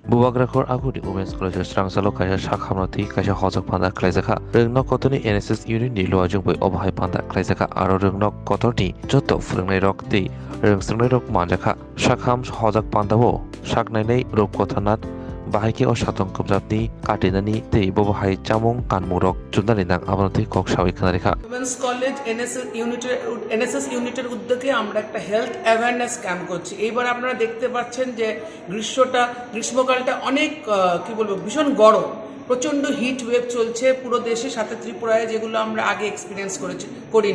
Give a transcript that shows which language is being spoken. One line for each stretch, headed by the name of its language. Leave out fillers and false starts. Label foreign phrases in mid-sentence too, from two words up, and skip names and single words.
Kok Borok: Bubagrakhor Agudi Women's College Strangsalo kaisa sakhamrati kaisa hojak panda khlaijaka röngnok kotoni
English: NSS unit
Kok Borok: ni loajung bai obhai panda khlaijaka aro röngnok kotorni joto phwrwngnai rok tei röngstrungnai rok manjaka sakham hojak pandao saknainai rupkothanat bahaike o satong kubjabni katinani tei bobohai chamung kanmurok chunani nang abonoti kok sawi khanarikha
Bangla: উমেন্স কলেজ এনএসএস ইউনিটের উদ্যোগে আমরা একটা
English: health awareness camp
Bangla: করছি। এইবার আপনারা দেখতে পাচ্ছেন যে গ্রীষ্মকালটা অনেক ভীষণ গরম, প্রচণ্ড
English: heat wave
Bangla: চলছে পুরো দেশে, সাথে ত্রিপুরায়, যেগুলো আমরা আগে এক্সপিরিয়েন্স করিনি।